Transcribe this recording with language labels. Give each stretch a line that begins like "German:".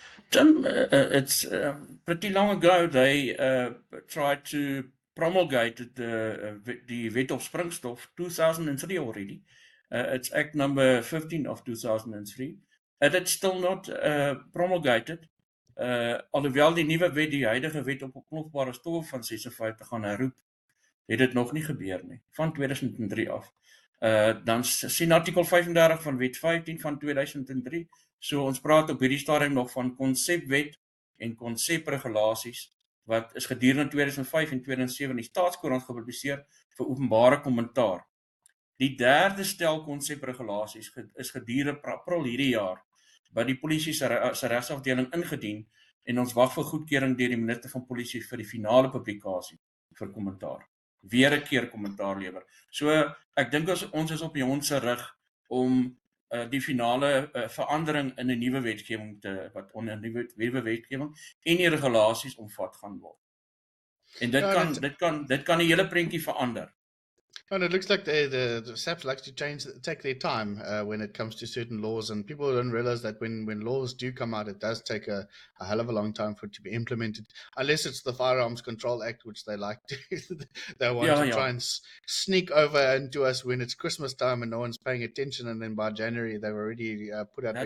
English: Tim, it's pretty long ago they tried to promulgate the Wet of Springstof 2003 already. It's Act number 15 of 2003. It's still not promulgated.
Afrikaans: Alhoewel die nuwe wet, die huidige wet op oplosbare stowwe van 56 gaan herroep, het dit nog nie gebeur nie, van 2003 af. Dan sien artikel 35 van wet 15 van 2003, so ons praat op hierdie stadium nog van konsepwet en konsepregulasies, wat is gedurende 2005 en 2007 in die Staatskoerant gepubliseer vir openbare kommentaar. Die derde stel konsepregulasies is gedurende April hierdie jaar by die polisie se regsafdeling ingedien, en ons wag vir goedkeuring deur die minister van polisie vir die finale publikasie vir kommentaar. Weer 'n keer kommentaar lewer. So ek dink ons is op die hond se rug om die finale verandering in 'n nuwe wetgewing wat onder 'n nuwe wetgewing en die regulasies omvat gaan word. En
English: Yeah, and
Afrikaans: dit kan die hele prentjie verander.
English: it looks like the SAPs like to take their time when it comes to certain laws, and people don't realize that when laws do come out, it does take a hell of a long time for it to be implemented, unless it's the Firearms Control Act, which they like to they want
Afrikaans: Ja,
English: to try
Afrikaans: ja.
English: and sneak over into us when it's Christmas time and no one's paying attention, and then by January they've already put out